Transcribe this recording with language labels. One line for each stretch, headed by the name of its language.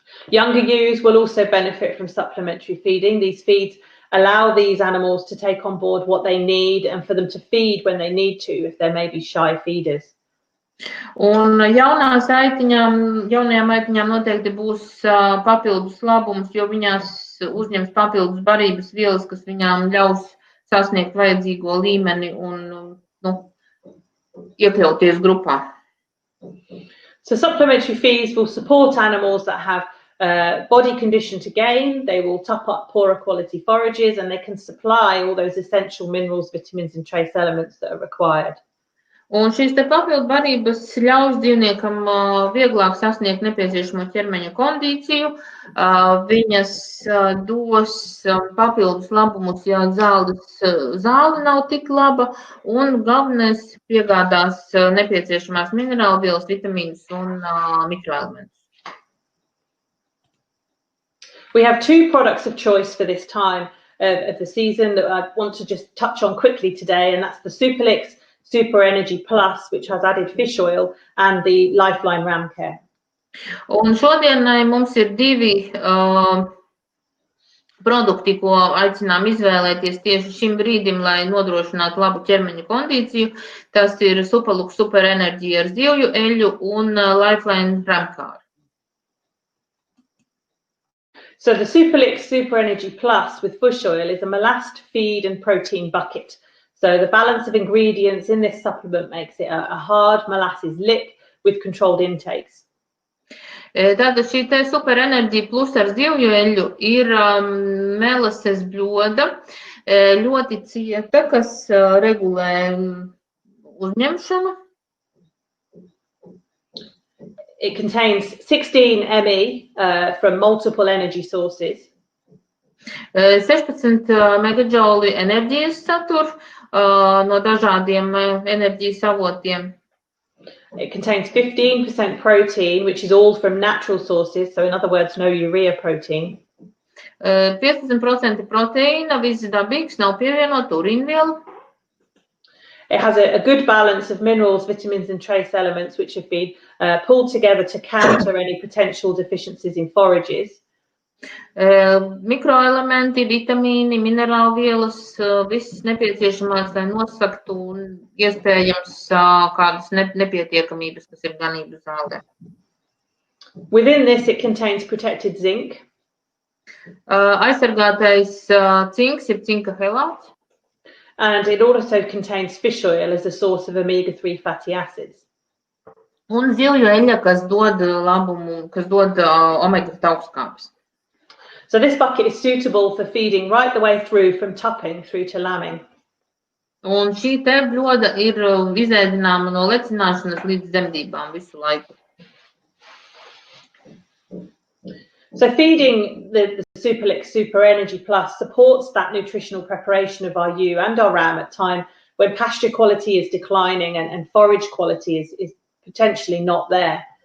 English: Younger ewes will also benefit from supplementary feeding. These feeds allow these animals to take on board what they need and for them to feed when they need to, if they're maybe shy feeders.
Latvian: Un jaunajām aitiņām noteikti būs papildus labums, jo viņās uzņems papildus barības vielas, kas viņām ļaus sasniegt vajadzīgo līmeni un iekļauties grupā.
English: So supplementary feeds will support animals that have body condition to gain. They will top up poorer quality forages and they can supply all those essential minerals, vitamins and trace elements that are required.
Latvian: Un šīs te papildu barības ļaus dzīvniekam vieglāk sasniegt nepieciešamo ķermeņa kondīciju. Viņas dos papildus labumus, ja zāle nav tik laba, un galvenais piegādās nepieciešamās minerālvielas, vitamīnus un mikroelementus.
English: We have two products of choice for this time of the season that I want to just touch on quickly today, and that's the Superlix Super Energy Plus, which has added fish oil, and the Lifeline Ram Care.
Latvian: Un šodienai mums ir divi produkti, ko aicinām izvēlēties tieši šim brīdim, lai nodrošinātu labu ķermeņa kondīciju. Tas ir Superlux Super Energy ar zivju eļļu un Lifeline Ram Care.
English: So the Superlix Super Energy Plus with fish oil is a molast feed and protein bucket. So the balance of ingredients in this supplement makes it a hard molasses lip with controlled intakes.
Latvian: Tātad šī te Super Energy Plus ar zivju eļļu ir melases bļoda, ļoti cieta, kas regulē uzņemšanu.
English: It contains 16 ME from multiple energy sources.
Latvian: 16 megajouli enerģijas satur no dažādiem enerģijas avotiem.
English: It contains 15% protein, which is all from natural sources. So in other words, no urea protein.
Latvian: 15% proteīna, viss dabīgs, nav pievienot urīnvielu.
English: It has a good balance of minerals, vitamins and trace elements, which have been pulled together to counter any potential deficiencies in forages.
Latvian: Mikroelementi, vitamīni, minerālvielas, viss nepieciešamās, lai nosaktu iespējams kādas nepietiekamības, kas ir ganību zālē.
English: Within this, it contains protected zinc.
Latvian: Aizsargātais cinks ir cinka helāts.
English: And it also contains fish oil as a source of omega-3 fatty acids.
Latvian: Un zivju eļļa, kas dod labumu, kas dod omega augstskābes.
English: So this bucket is suitable for feeding right the way through from tupping through to lambing.
Latvian: Un šī te bļoda ir izēdināma no lecināšanas līdz dzemdībām visu laiku.
English: So feeding the Superlix Super Energy Plus supports that nutritional preparation of our ewe and our ram at a time when pasture quality is declining and forage quality is potentially not there.